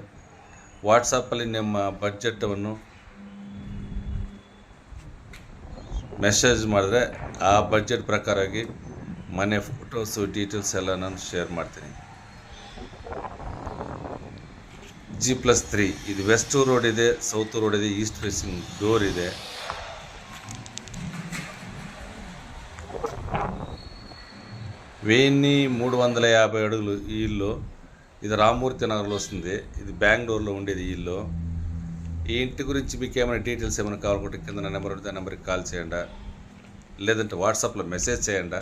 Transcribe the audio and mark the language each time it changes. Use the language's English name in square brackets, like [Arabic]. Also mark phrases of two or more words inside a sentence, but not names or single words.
[Kannada] ವಾಟ್ಸಪ್ಪಲ್ಲಿ ನಿಮ್ಮ ಬಡ್ಜೆಟವನ್ನು ಮೆಸೇಜ್ ಮಾಡಿದ್ರೆ ಆ ಬಡ್ಜೆಟ್ ಪ್ರಕಾರವಾಗಿ ಮನೆ [English] photos details [Kannada] ಎಲ್ಲ ನಾನು ಶೇರ್ ಮಾಡ್ತೀನಿ. G+3 ಇದು [English] west road [Kannada] ಇದೆ, [English] south road [Kannada] ಇದೆ, [English] east facing door [Kannada] ಇದೆ. [Telugu] వెయ్యి 350 అడుగులు ఈ ఇల్లు. ఇది రామమూర్తి నగర్లో వస్తుంది. ఇది బెంగళూరులో ఉండేది ఈ ఇల్లు. ఈ ఇంటి గురించి మీకు ఏమైనా డీటెయిల్స్ ఏమైనా కావాలనుకుంటే కింద నా నెంబర్ ఉంటే ఆ నెంబర్కి కాల్ చేయండి, లేదంటే వాట్సాప్లో మెసేజ్ చేయండి.